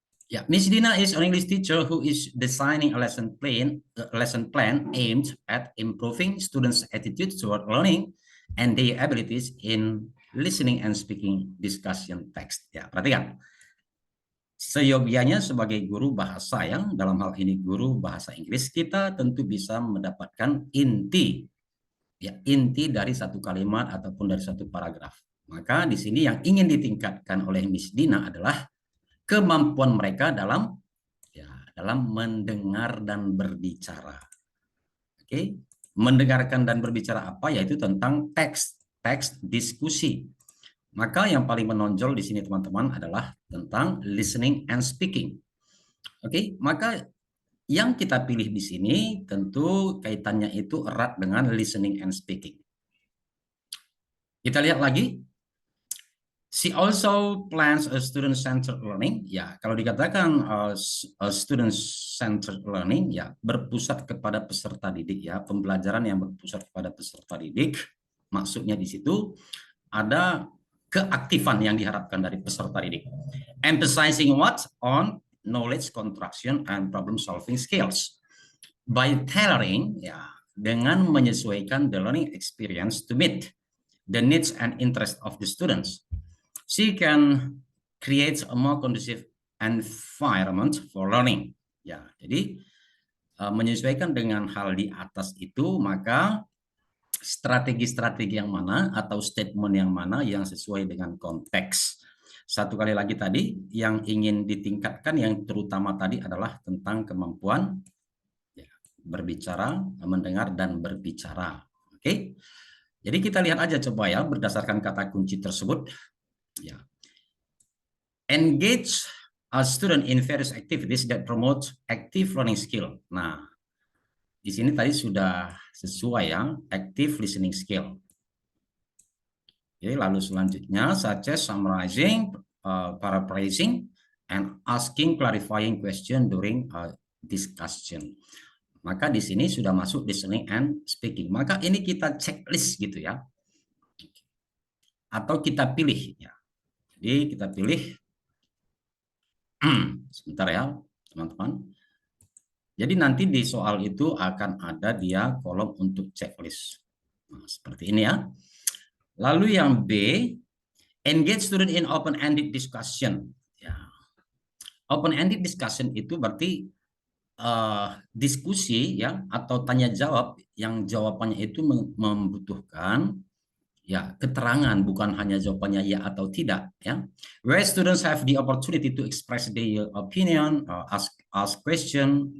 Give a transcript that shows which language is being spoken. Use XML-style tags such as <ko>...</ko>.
<en>Yeah, Miss Dina is an English teacher who is designing a lesson plan aimed at improving students' attitude toward learning and their abilities in listening and speaking discussion text.</en> <id>Ya, perhatikan. Seyogianya sebagai guru bahasa yang dalam hal ini guru bahasa Inggris, kita tentu bisa mendapatkan inti dari satu kalimat ataupun dari satu paragraf. Maka di sini yang ingin ditingkatkan oleh Miss Dina adalah kemampuan mereka dalam mendengar dan berbicara. Oke, mendengarkan dan berbicara apa? Yaitu tentang teks diskusi. Maka yang paling menonjol di sini teman-teman adalah tentang</id> <en>listening and speaking.</en> <id>Oke, maka yang kita pilih di sini tentu kaitannya itu erat dengan</id> <en>listening and speaking.</en> <id>Kita lihat lagi.</id> <en>She also plans a student-centered learning.</en> <id>Ya, kalau dikatakan student-centered learning, ya berpusat kepada peserta didik ya, pembelajaran yang berpusat kepada peserta didik. Maksudnya di situ ada keaktifan yang diharapkan dari peserta didik.</id> <en>Emphasizing what? On knowledge construction and problem solving skills. By tailoring, ya,</en> <id>dengan menyesuaikan</id> <en>the learning experience to meet the needs and interest of the students. She can create a more conducive environment for learning.</en> <id>Ya, jadi menyesuaikan dengan hal di atas itu, maka strategi-strategi yang mana atau statement yang mana yang sesuai dengan konteks. Satu kali lagi tadi, yang ingin ditingkatkan yang terutama tadi adalah tentang kemampuan ya, berbicara, mendengar, dan berbicara. Oke, jadi kita lihat aja coba ya berdasarkan kata kunci tersebut. Ya.</id> <en>Engage a student in various activities that promote active learning skill.</en> <id>Nah, di sini tadi sudah sesuai ya, active listening skill.</id> <en>Oke,</en> <id>lalu selanjutnya</id> <en>such as summarizing, paraphrasing, and asking clarifying question during discussion.</en> <id>Maka di sini sudah masuk</id> <en>listening and speaking.</en> <id>Maka ini kita checklist gitu ya. Atau kita pilih ya. Jadi kita pilih sebentar ya, teman-teman. Jadi nanti di soal itu akan ada dia kolom untuk checklist. Nah, seperti ini ya. Lalu yang B,</id> <en>engage student in open-ended discussion. Ya.</en> <id>Open-ended discussion itu berarti diskusi ya atau tanya jawab yang jawabannya itu membutuhkan ya keterangan, bukan hanya jawabannya ya atau tidak ya.</id> <en>Where students have the opportunity to express their opinion, ask question.</en>